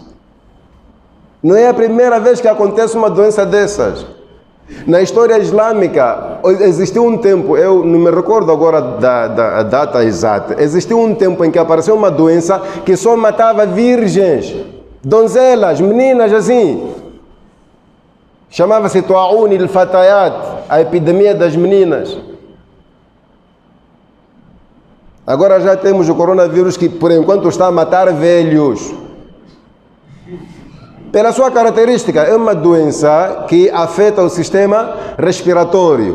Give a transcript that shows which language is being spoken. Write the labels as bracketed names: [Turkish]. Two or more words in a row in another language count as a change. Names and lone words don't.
[Portuguese] Não é a primeira vez que acontece uma doença dessas. Na história islâmica, existiu um tempo, eu não me recordo agora da data exata, existiu um tempo em que apareceu uma doença que só matava virgens, donzelas, meninas assim. Chamava-se Ta'un al-Fatayat, a epidemia das meninas. Agora já temos o coronavírus que, por enquanto, está a matar velhos. Pela sua característica, é uma doença que afeta o sistema respiratório.